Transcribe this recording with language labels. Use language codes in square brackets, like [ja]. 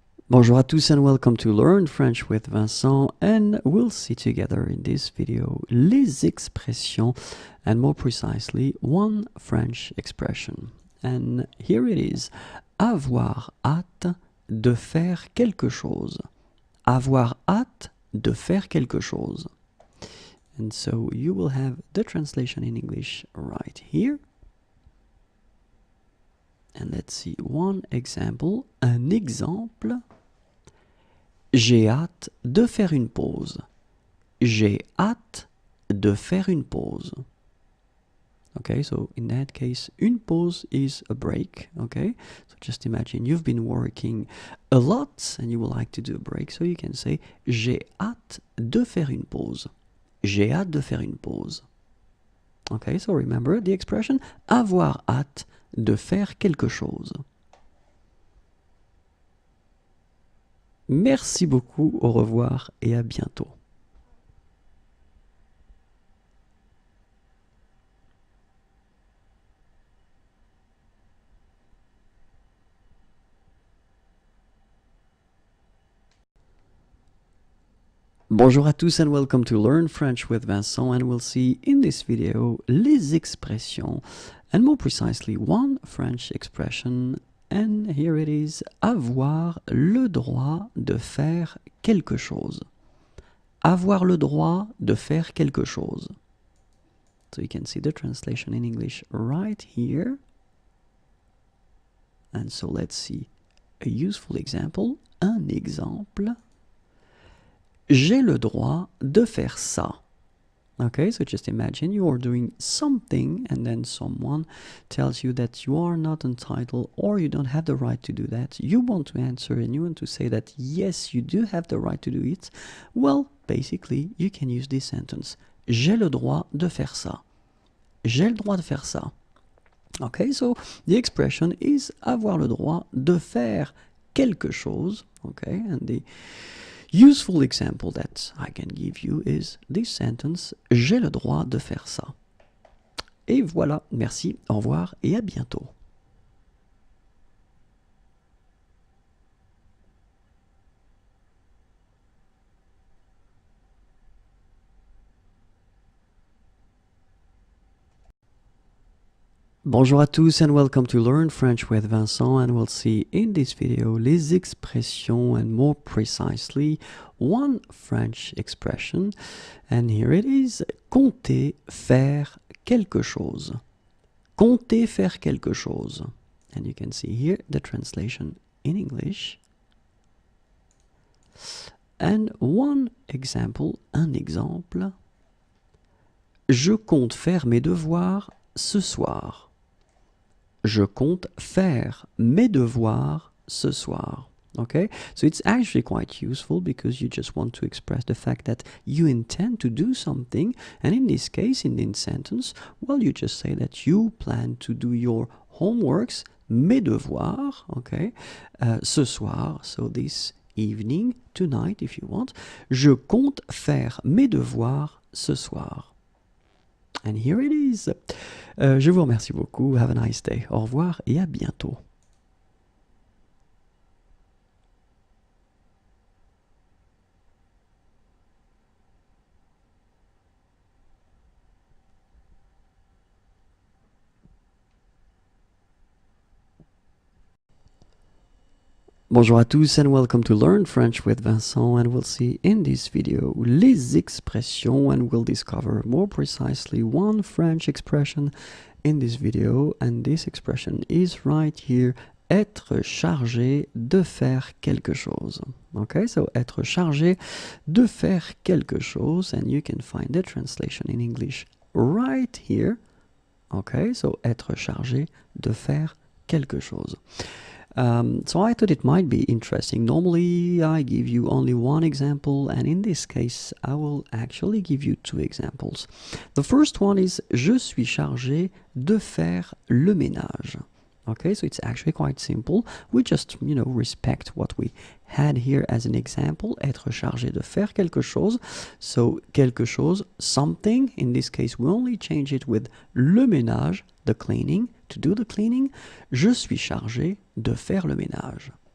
[fr] Bonjour à tous [en] and welcome to Learn French with Vincent, and we'll see together in this video [fr] les expressions [en] and more precisely one French expression. And here it is, [fr] avoir hâte de faire quelque chose. Avoir hâte de faire quelque chose. [en] And so you will have the translation in English right here. And let's see one example. [fr] Un exemple. J'ai hâte de faire une pause. J'ai hâte de faire une pause. [en] Okay, so in that case, [fr] une pause [en] is a break. Okay, so just imagine you've been working a lot and you would like to do a break. So you can say [fr] j'ai hâte de faire une pause. J'ai hâte de faire une pause. [en] Okay, so remember the expression [fr] avoir hâte de faire quelque chose. Merci beaucoup, au revoir et à bientôt. Bonjour à tous [en] and welcome to Learn French with Vincent, and we'll see in this video [fr] les expressions [en] and more precisely one French expression, and here it is, [fr] avoir le droit de faire quelque chose. Avoir le droit de faire quelque chose. [en] So you can see the translation in English right here. And so let's see a useful example, [fr] un exemple. J'ai le droit de faire ça. [en] Okay, so just imagine you are doing something and then someone tells you that you are not entitled or you don't have the right to do that. You want to answer and you want to say that yes, you do have the right to do it. Well, basically, you can use this sentence. [fr] J'ai le droit de faire ça. J'ai le droit de faire ça. [en] Okay, so the expression is [fr] avoir le droit de faire quelque chose. [en] Okay, and the useful example that I can give you is this sentence, [fr] j'ai le droit de faire ça. Et voilà, merci, au revoir et à bientôt. Bonjour à tous [en] and welcome to Learn French with Vincent, and we'll see in this video [fr] les expressions [en] and more precisely one French expression, and here it is, [fr] compter faire quelque chose. Compter faire quelque chose. [en] And you can see here the translation in English. And one example, [fr] un exemple. Je compte faire mes devoirs ce soir. Je compte faire mes devoirs ce soir. [en] Okay, so it's actually quite useful because you just want to express the fact that you intend to do something, and in this case, in this sentence, well, you just say that you plan to do your homeworks, [fr] mes devoirs, [en] okay, [fr] ce soir, [en] so this evening, tonight if you want. [fr] Je compte faire mes devoirs ce soir. [en] And here it is. [fr] Je vous remercie beaucoup. [en] Have a nice day. [fr] Au revoir et à bientôt. Bonjour à tous [en] and welcome to Learn French with Vincent, and we'll see in this video [fr] les expressions, [en] and we'll discover more precisely one French expression in this video, and this expression is right here, [fr] être chargé de faire quelque chose. [en] Okay, so [fr] être chargé de faire quelque chose, [en] and you can find the translation in English right here. Okay, so [fr] être chargé de faire quelque chose. [en] So I thought it might be interesting. Normally I give you only one example, and in this case I will actually give you two examples. The first one is [fr] je suis chargé de faire le ménage. [en] Okay, so it's actually quite simple. We just, respect what we had here as an example. [fr] Être chargé de faire quelque chose. [en] So [fr] quelque chose, [en] something. In this case, we only change it with [fr] le ménage, [en] the cleaning, to do the cleaning. [fr] Je suis chargé de faire le ménage.